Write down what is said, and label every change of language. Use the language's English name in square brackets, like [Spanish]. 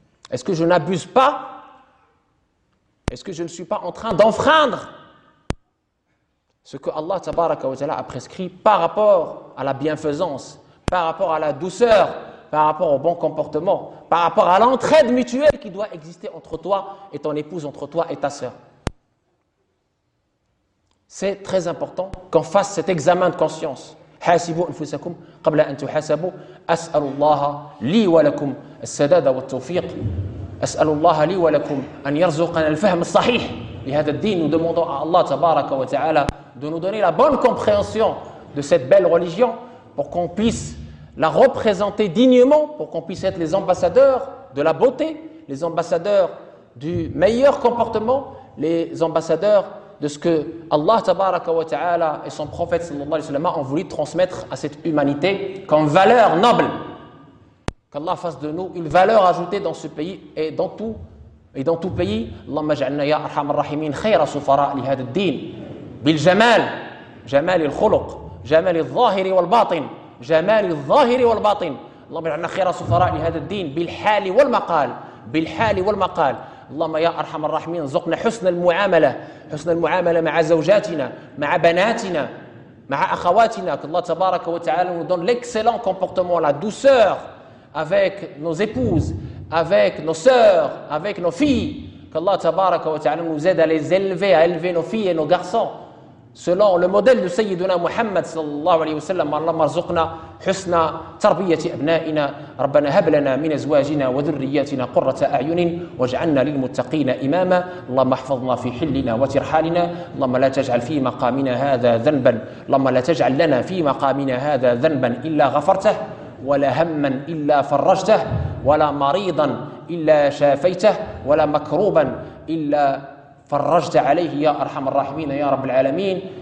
[French] Est-ce que je n'abuse pas? Est-ce que je ne suis pas en train d'enfreindre ce que Allah tabaraka wa ta'ala a prescrit par rapport à la bienfaisance, par rapport à la douceur, par rapport au bon comportement, par rapport à l'entraide mutuelle qui doit exister entre toi et ton épouse, entre toi et ta sœur? C'est très important qu'on fasse cet examen de conscience. [Arabic] حاسبوا أنفسكم قبل أن تحاسبوا أسأل الله لي ولكم السداد والتوفيق أسأل الله لي ولكم أن يرزقنا الفهم الصحيح لهذا الدين. [French] Nous demandons à Allah tabaraka wa ta'ala de nous donner la bonne compréhension de cette belle religion pour qu'on puisse la représenter dignement, pour qu'on puisse être les ambassadeurs de la beauté, les ambassadeurs du meilleur comportement, les ambassadeurs de ce que Allah tabaraka wa ta'ala et son prophète sallallahu alayhi wa sallam ont voulu transmettre à cette humanité comme valeur noble. Qu'Allah fasse de nous une valeur ajoutée dans ce pays et dans tout pays. [Arabic] Allahumma ja'alna ya arhamar rahimin khayra sufara li hadha ad-din bil jamal jamal al-khuluq jamal al-zahiri wal-batin jamal al-zahiri wal-batin. Allahumma ja'alna khayra sufara li hadha ad-din bil hali wal-maqal bil hali wal-maqal. اللهم يا أرحم الراحمين زقنا حسن المعاملة مع زوجاتنا مع بناتنا مع أخواتنا. الله تبارك وتعالى [French] nous donne l'excellent comportement, la douceur avec nos épouses, avec nos sœurs, avec nos filles. [Arabic] الله تبارك وتعالى [French] nous aide à les élever, à élever nos filles et nos garçons selon le modèle de سيدنا محمد صلى الله عليه وسلم. [Arabic] اللهم ارزقنا حسن تربية أبنائنا ربنا هب لنا من أزواجنا وذرياتنا قرة أعين واجعلنا للمتقين إماما. اللهم احفظنا في حلنا وترحالنا. اللهم لا تجعل في مقامنا هذا ذنبا اللهم لا تجعل لنا في مقامنا هذا ذنبا إلا غفرته ولا هما إلا فرجته ولا مريضا إلا شافيته ولا مكروبا إلا فرجت عليه يا أرحم الراحمين يا رب العالمين.